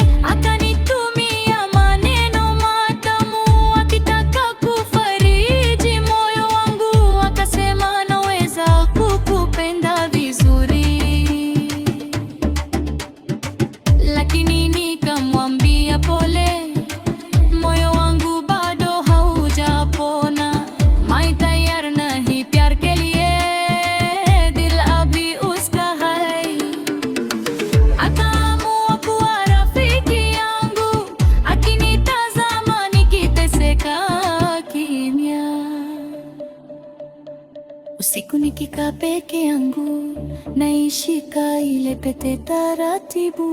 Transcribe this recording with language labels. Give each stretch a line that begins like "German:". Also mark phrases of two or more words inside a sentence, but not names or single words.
Swahili: Akanitumia maneno matamu, akitaka kufariji moyo wangu. Akasema naweza kukupenda vizuri, lakini nikamwambia pole, moyo wangu bado haujapona.
Hindi: मैं तैयार नहीं प्यार के लिए, दिल अभी उसका है.
Swahili: Akaamua kuwa rafiki yangu, akinitazama nikiteseka kimya. Usiku nikikaa peke yangu, naishika ile pete taratibu.